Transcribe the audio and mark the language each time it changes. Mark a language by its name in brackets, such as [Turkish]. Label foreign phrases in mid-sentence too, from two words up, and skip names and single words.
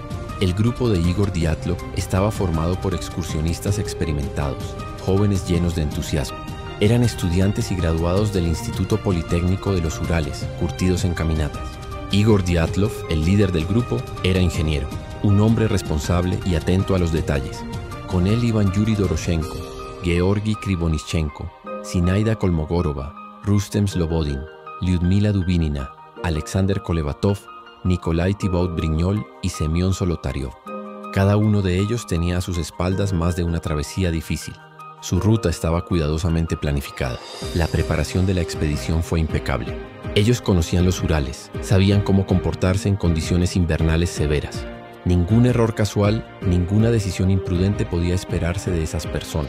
[Spanish] El grupo de Igor Dyatlov estaba formado por excursionistas experimentados, jóvenes llenos de entusiasmo. Eran estudiantes y graduados del Instituto Politécnico de los Urales, curtidos en caminatas. Igor Dyatlov, el líder del grupo, era ingeniero, un hombre responsable y atento a los detalles. Con él iban Yuri Doroshenko, Georgi Krivonichenko, Zinaida Kolmogorova, Rustem Slobodin, Lyudmila Dubinina, Alexander Kolevatov, Nikolai Thibaut-Brignol y Semyon Solotaryov. Cada uno de ellos tenía a sus espaldas más de una travesía difícil. Su ruta estaba cuidadosamente planificada. La preparación de la expedición fue impecable. Ellos conocían los Urales, sabían cómo comportarse en condiciones invernales severas. Ningún error casual, ninguna decisión imprudente podía esperarse de esas personas.